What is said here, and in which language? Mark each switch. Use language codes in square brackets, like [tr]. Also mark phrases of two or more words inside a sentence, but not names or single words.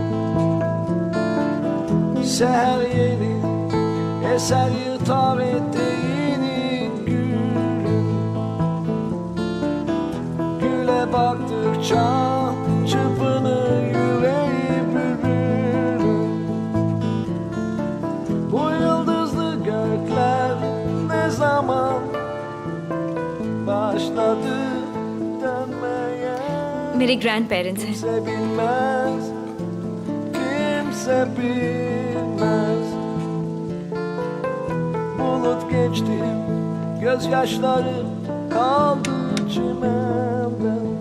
[tr] Seher yeni eser yırtar eteğini gülüm, güle baktıkça çırpınır yüreği bülbülüm. Bu yıldızlı gökler ne zaman başladı dönmeye? [hi] मेरे [en] grand parents [hi] हैं। [tr] Kimse bilmez, kimse bilmez. Bulut geçti, gözyaşları kaldı çimende.